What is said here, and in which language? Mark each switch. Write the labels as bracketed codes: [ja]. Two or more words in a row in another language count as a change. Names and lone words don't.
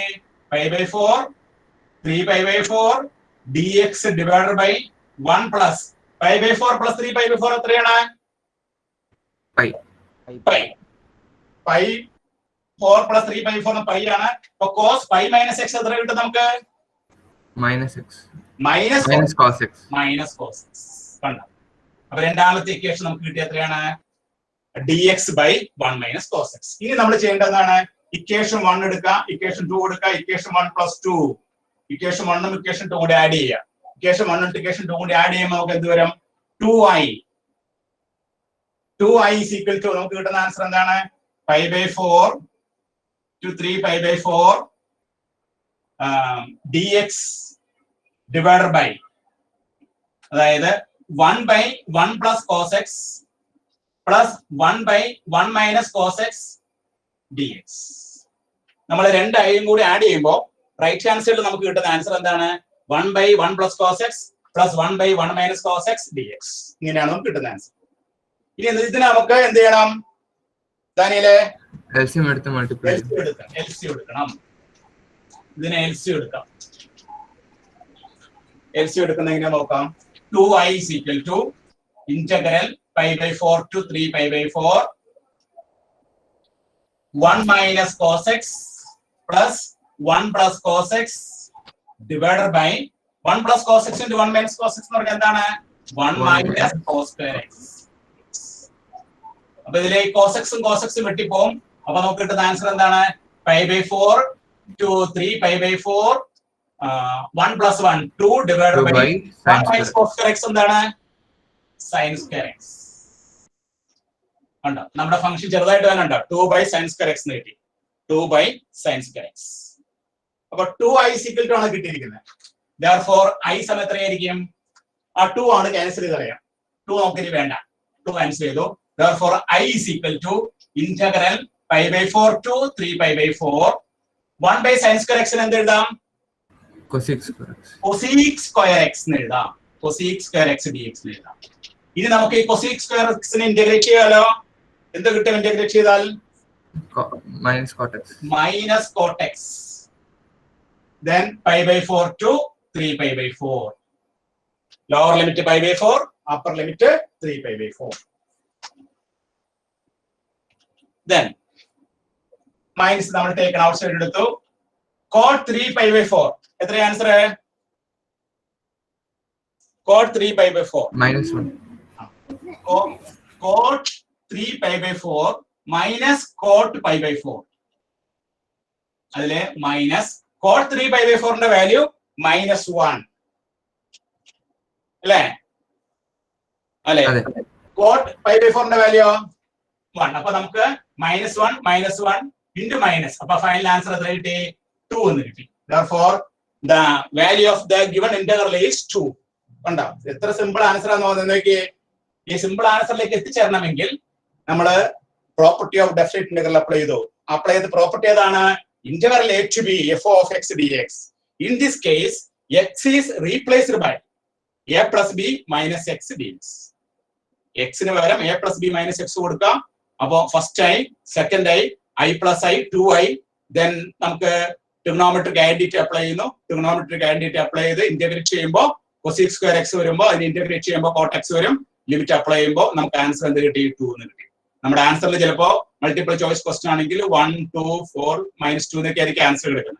[en] π/4 3π/4 dx divided by 1 plus π/4 plus 3π/4 എത്രയാണ്? pi. [ml] 4 plus 3π/4 പൈ ആണ്. അപ്പൊ [en] cos π minus x [ml] എത്ര കിട്ടും നമുക്ക്? [en] minus x minus cos x. [ml] കണ്ടോ? അപ്പൊ രണ്ടാമത്തെ ഇക്വേഷൻ നമുക്ക് കിട്ടിയ എത്രയാണ്? [en] dx by 1 minus cos x. [ml] ഇനി നമ്മൾ ചെയ്യേണ്ടതാണ് ഇക്വേഷൻ 1 എടുക്കുക, ഇക്വേഷൻ 2 എടുക്കുക, ഇക്വേഷൻ 1 plus 2, ഇക്വേഷൻ 1 ഉം ഇക്വേഷൻ 2 കൂടി ആഡ് ചെയ്യുക. ഇക്വേഷൻ 1 ഉം ഇക്വേഷൻ 2 കൂടി ആഡ് ചെയ്യുമ്പോൾ നമുക്ക് എന്ത് വരും? [en] 2i is equal to [ml] നമുക്ക് കിട്ടുന്ന ആൻസർ എന്താണ്? [en] π/4 to 3π/4 dx divided by, അതായത് 1 by 1 plus cos x plus 1 by 1 minus cos x dx. [ml] നമ്മൾ രണ്ട് ഐയും കൂടി ആഡ് ചെയ്യുമ്പോൾ [en] right hand side-il [ml] നമുക്ക് കിട്ടുന്ന ആൻസർ എന്താണ്? [en] 1 by 1 plus cos x plus 1 by 1 minus cos x dx. [ml] ഇങ്ങനെയാണ് നമുക്ക് കിട്ടുന്ന ആൻസർ. ഇനി ഇതിന് നമുക്ക് എന്ത് ചെയ്യണം? ദാനിയലെ LCM എടുത്ത് മൾട്ടിപ്ലൈ LCM എടുക്കണം. ഇതിനെ LCM എടുക്കാം. LCM എടുക്കുന്ന എങ്ങനെ നോക്കാം? [en] 2i is equal to integral π/4 to 3π/4 1 minus cos x plus 1 plus cos x divided by 1 plus cos x into 1 minus cos x [ml] എന്ന് പറഞ്ഞാൽ എന്താണ്? [en] 1 minus cos square x. [ml] അപ്പൊ ഇതിലെ കോസെക്സും കോസെക്സും വെട്ടിപ്പോവും. അപ്പൊ നമുക്ക് കിട്ടുന്ന ആൻസർ എന്താണ്? [en] π/4 to 3π/4 1 + 1 2 divided by 1 - cos square x എന്താണ്? sin square x. [ml] കണ്ടോ നമ്മുടെ ഫംഗ്ഷൻ ചെറുതായിട്ട് തന്നെ ഉണ്ടോ? [en] 2/sin square x [ml] എന്ന് കിട്ടി. [en] 2/sin square x. [ml] അപ്പൊ 2i = ആണ് കിട്ടിയിരിക്കുന്നത്. therefore i സമയം എത്രയായിരിക്കും? ആ 2 ആണ് ക്യാൻസൽ ചെയ്ത് കളയാം. 2 നമുക്കിനി വേണ്ട. 2 ക്യാൻസൽ ചെയ്തു. [en] therefore i = integral π/4 to 3π/4 1/sin square x [ml] എന്ത് എഴുതാം? [en] cosec square x. cosec square x [ml] എന്ന് എഴുതാം. [en] cosec square x dx [ml] എന്ന് എഴുതാം. ഇനി നമുക്ക് ഈ [en] cosec square x [ml] നെ ഇന്റഗ്രേറ്റ് ചെയ്യാലോ. എന്ത് കിട്ടും ഇന്റഗ്രേറ്റ് ചെയ്താൽ? [en] minus cot x. minus cot x. then π/4 to 3π/4. lower limit π/4, upper limit 3π/4. then minus നമ്മൾ taken out side എടുത്തു. cot 3π/4 എത്ര ആൻസർ? cot 3π/4 -1. cot 3π/4 minus cot π/4. [ml] അതിലെ മൈനസ് [en] cot 3π/4 [ml] ന്റെ വാല്യൂ -1 അല്ലേ? അല്ലേ? [en] cot π/4 [ml] ന്റെ വാല്യൂ 1. അപ്പൊ നമുക്ക് -1 -1 into മൈനസ്. അപ്പൊ [en] final answer [ml] എത്ര കിട്ടി? 2 എന്ന് കിട്ടി. [en] therefore the value of the given integral is 2. [ml] കണ്ടോ എത്ര [en] simple answer [ml] ആണെന്ന് തോന്നുന്നത്. ഈ [en] simple answer-ilekk [ml] എത്തിച്ചേരണമെങ്കിൽ നമ്മൾ [en] property of definite integral apply [ml] ചെയ്ത പ്രോപ്പർട്ടി ഏതാണ്? [en] ഇന്റഗ്രൽ a to b f of x dx. in this case x is replaced by a plus b minus x dx. [ml] x ന് പകരം [en] a plus b minus x [ml] കൊടുക്കാം. [en] അപ്പോൾ first i, second i plus i 2i. [ml] then നമുക്ക് [en] trigonometric identity apply [ml] ചെയ്യുന്നു. [en] trigonometric identity apply [ml] ചെയ്ത് ഇന്റഗ്രേറ്റ് ചെയ്യുമ്പോൾ [en] cosec square x [ml] വരുമ്പോൾ അതിന് ഇന്റഗ്രേറ്റ് ചെയ്യുമ്പോൾ [en] cot x [ml] വരും. [en] limit apply [ml] ചെയ്യുമ്പോൾ നമുക്ക് ആൻസർ എന്ത് കിട്ടി? 2 എന്ന് കിട്ടി. നമ്മുടെ ആൻസറിൽ ചിലപ്പോൾ [en] multiple choice question [ml] ആണെങ്കിൽ 1 2 4 -2 എന്നൊക്കെ ആയിരിക്കും ആൻസർ കിടക്കുന്നത്.